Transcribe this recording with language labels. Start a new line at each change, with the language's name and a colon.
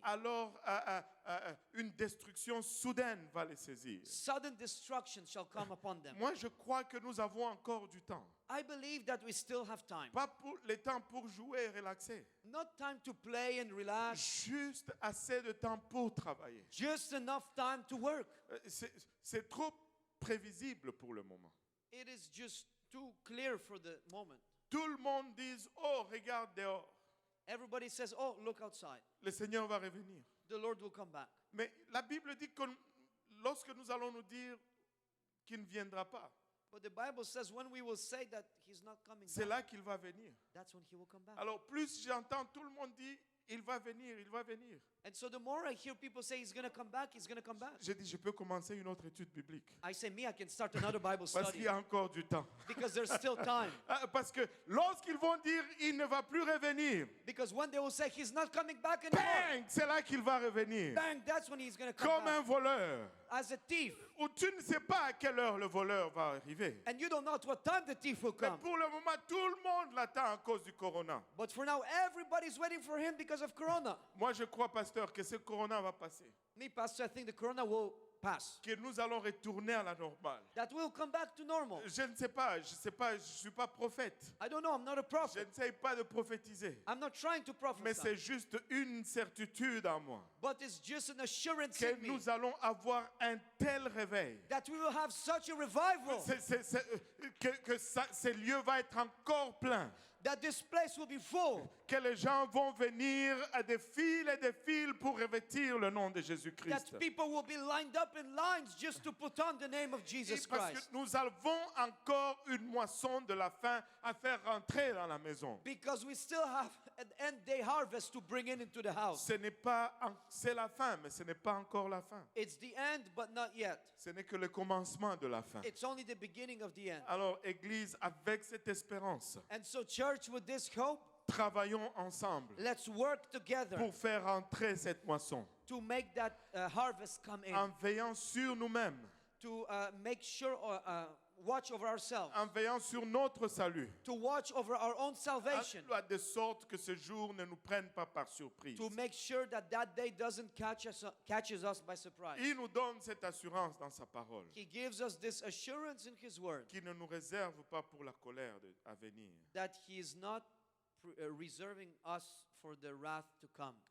French: Alors une destruction soudaine va les saisir.
English: sudden destruction shall come upon them.
French: Moi, je crois que nous avons encore du temps.
English: I believe that we still have time.
French: Pas pour le temps pour jouer et relaxer.
English: Not time to play and relax,
French: Juste assez de temps pour travailler.
English: just enough time to work.
French: C'est trop prévisible pour le moment.
English: It is just too clear for the moment.
French: Tout le monde dit, oh, regarde dehors.
English: Everybody says, oh, look outside.
French: Le Seigneur va revenir.
English: The Lord will come back.
French: Mais la Bible dit que lorsque nous allons nous dire qu'il ne viendra pas,
English: But the Bible says when we will say that he's not coming
French: c'est
English: back,
French: là qu'il va venir.
English: that's when he will come back.
French: Alors plus j'entends tout le monde dire, il va venir, il va venir.
English: And so the more I hear people say he's going to come back, he's going to come back.
French: J'ai dit, je peux commencer une autre étude biblique.
English: I say, I can start another Bible
French: Parce qu'il
English: study
French: y a encore du temps.
English: because there's still time.
French: Parce que lorsqu'ils vont dire, il ne va plus revenir,
English: Because when they will say he's not coming back anymore,
French: bang, c'est là qu'il va revenir.
English: bang, that's when he's going to come
French: Comme
English: back
French: un voleur.
English: as a thief.
French: Où tu ne sais pas à quelle heure le voleur va arriver.
English: And you don't know at what time the thief will
French: Mais
English: come.
French: pour le moment, tout le monde l'attend à cause du corona.
English: But for now, everybody's waiting for him because of Corona.
French: Moi, je crois, pasteur, que ce corona va passer.
English: Me, Pastor, I think the Corona will pass.
French: que nous allons retourner à la normale.
English: That we'll come back to normal.
French: Je ne sais pas, je suis pas prophète.
English: I don't know, I'm not a
French: Je
English: prophet.
French: n'essaye pas de prophétiser.
English: I'm not trying to
French: Mais
English: prophesy.
French: c'est juste une certitude en moi.
English: But it's just an assurance
French: Que
English: in me
French: nous allons avoir un tel réveil.
English: that we will have such a revival
French: Ce lieu va être encore plein.
English: that this place will be full.
French: Que les gens vont venir à des files et des files pour revêtir le nom de Jésus-Christ.
English: That people will be lined up in lines just to put on the name of Jesus
French: Parce
English: Christ.
French: que nous avons encore une moisson de la faim à faire rentrer dans la maison.
English: Because we still have an end day harvest to bring into the house.
French: C'est la fin, mais ce n'est pas encore la fin.
English: It's the end, but not yet.
French: Ce n'est que le commencement de la fin.
English: It's only the beginning of the end.
French: Alors, Église, avec cette espérance,
English: And so, church, with this hope,
French: travaillons ensemble
English: let's work together
French: pour faire rentrer cette moisson,
English: to make that harvest come in.
French: en veillant sur nous-mêmes,
English: To make sure, watch over ourselves.
French: en veillant sur notre salut,
English: To watch over our own salvation.
French: de sorte que ce jour ne nous prenne pas par surprise.
English: To make sure that that day doesn't catches us by surprise.
French: Il nous donne cette assurance dans sa parole,
English: He gives us this assurance in His Word
French: qui ne nous réserve pas pour la colère à venir. that He is not reserving us for the wrath to come.